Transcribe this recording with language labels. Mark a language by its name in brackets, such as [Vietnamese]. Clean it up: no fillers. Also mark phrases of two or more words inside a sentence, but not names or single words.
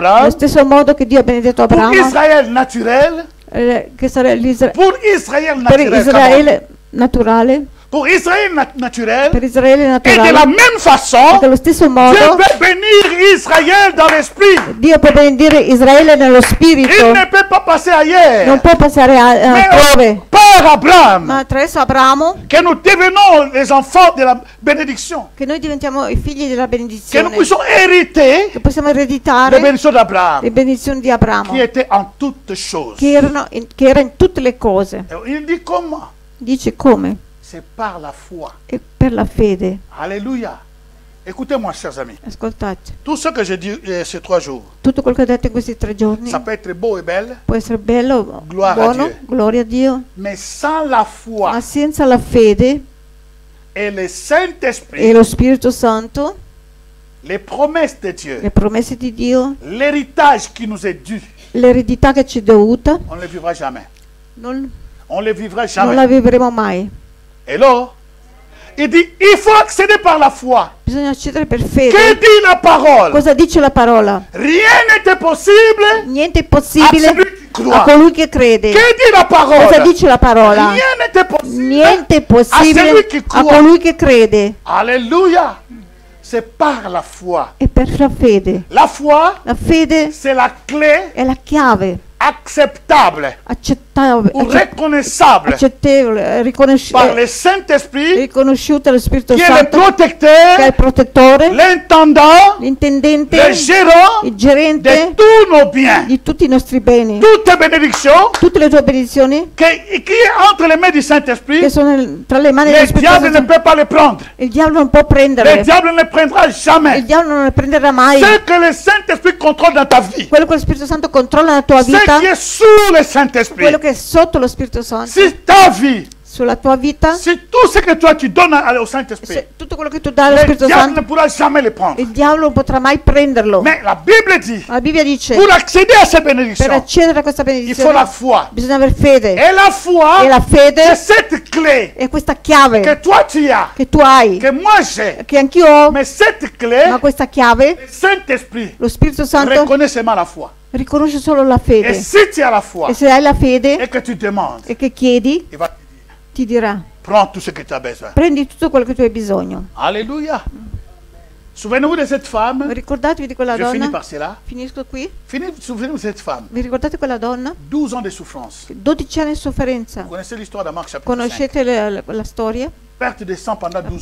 [French] Abraham, [Italian] stesso modo che Dio ha benedetto [French] pour [Italian] Abramo, [French] Israël naturel, [Italian] che sarà [French] pour Israël [Italian] per [French] naturel, [Italian] Israele naturale, [French] pour Israël naturel, [Italian] per Israele [French] et de [Italian] naturale, [French] la même façon, [Italian] allo stesso [French] Dieu [Italian] modo [French] peut bénir Israël dans l'esprit. [Italian] Dio può benedire Israele nello [French] Il [Italian] spirito, [French] ne peut pas passer ailleurs. [Italian] non può passare altrove, [French] Par Abraham, [Italian] ma attraverso Abramo [French] que nous devenons les enfants de la bénédiction, [Italian] che noi diventiamo i figli della [French] que nous [Italian] benedizione, [French] puissions hériter [Italian] che possiamo [French] les [Italian] ereditare [French] bénédictions d'Abraham, [Italian] le benedizioni di Abramo, [French] qui était en toutes choses. [Italian] che era in tutte le cose. [French] Et il dit comment? [Italian] Dice come? [French] C'est par la foi. [Italian] E per la fede. [French] Alléluia. Écoutez-moi, chers amis. [Italian] Ascoltate, [French] Tout ce que j'ai dit ces 3 jours, [Italian] tutto quello che ho detto in questi 3 giorni [French] ça peut être beau et belle, [Italian] può essere bello, Gloria a buono, Dio. gloria a Dio, [French] mais sans la foi [Italian] ma senza la fede [French] et le [Italian] e [French] Saint-Esprit, [Italian] lo Spirito Santo, [French] les promesses de Dieu, [Italian] le promesse di Dio, [French] l'héritage qui nous est dû, [Italian] l'eredità che ci è dovuta, [French] on ne le vivra jamais. [Italian] non [French] On ne le vivra [Italian] la [French] jamais. [Italian] vivremo mai. [English] Hello? [French] Il dit, il faut accéder par la foi. [Italian] Bisogna accedere per [French] Que [Italian] fede. [French] dit la parole? [Italian] Cosa dice la parola? [French] Rien n'était possible [Italian] Niente è [French] à [Italian] possibile [French] celui qui [Italian] a [French] croit. [Italian] colui che crede. [French] Que dit la parole? [Italian] Cosa dice la parola? [French] Rien n'était possible [Italian] Niente è [French] à [Italian] possibile [French] celui qui [Italian] a [French] croit. [Italian] colui che crede. [French] Alléluia. C'est par la foi. [Italian] E per la fede. [French] La foi, [Italian] La fede [French] c'est la clé [Italian] è la chiave [French] acceptable ou reconnaissable [Italian] accettevole, [French] par le Saint-Esprit, [Italian] riconosciuta dallo Spirito [French] qui est le [Italian] Santo, che è [French] protecteur, [Italian] il protettore, [French] l'intendant, [Italian] l'intendente, [French] le gérant [Italian] il [French] de [Italian] gerente [French] tous nos biens. [Italian] di tutti i nostri beni, [French] Toute bénédiction [Italian] tutte le tue benedizioni [French] qui est entre les mains du Saint-Esprit, [Italian] che sono tra le mani dello [French] le [Italian] Spirito [French] diable ne [Italian] Santo. [French] peut pas le prendre. [Italian] Il diavolo non può [French] Le [Italian] prenderle, [French] diable ne prendra jamais. [Italian] il diavolo non le prenderà mai. [French] Ce que le Saint-Esprit contrôle dans ta vie, [Italian] Quello che lo Spirito Santo controlla nella tua [French] ce [Italian] vita, [French] qui est sous le Saint-Esprit, [Italian] quello che è sotto lo Spirito Santo, [French] si ta vie, [Italian] sulla tua vita, [French] si tout ce que toi tu donnes au Saint-Esprit, [Italian] tutto quello che tu dai allo [French] le [Italian] Spirito [French] diable [Italian] Santo, [French] ne pourra jamais le prendre. [Italian] il diavolo non potrà mai prenderlo. [French] Mais la Bible dit, [Italian] La Bibbia dice, [French] pour accéder à ces [Italian] per [French] bénédictions, [Italian] accedere a questa [French] il faut la [Italian] benedizione [French] foi. [Italian] bisogna avere fede. [French] Et la foi, [Italian] E la fede [French] c'est cette clé [Italian] è questa chiave [French] que toi tu as, [Italian] che tu hai, [French] que moi j'ai. [Italian] che anch'io ho, [French] Mais cette clé, [Italian] ma questa chiave, [French] le Saint-Esprit [Italian] lo Spirito Santo, [French] reconnaît seulement la foi. [Italian] riconosce solo la [French] Et [Italian] fede. [French] si tu as la foi [Italian] E se hai la fede [French] et que tu demandes, [Italian] e che chiedi, [French] il va te dire, [Italian] ti dirà, [French] prends tout ce que tu as besoin. [Italian] prendi tutto quello che tu hai bisogno. [French] Alléluia. Souvenez-vous de cette femme. [Italian] Ricordatevi di quella [French] Je finis [Italian] donna, [French] par cela. [Italian] finisco qui, [French] Souvenez-vous de cette femme. [Italian] vi ricordate quella donna? [French] 12 ans de souffrance. [Italian] 12 anni di sofferenza. [French] Vous connaissez l'histoire de Marc chapitre 5. [Italian] Conoscete la storia? [French] Perte de sang pendant 12 ans.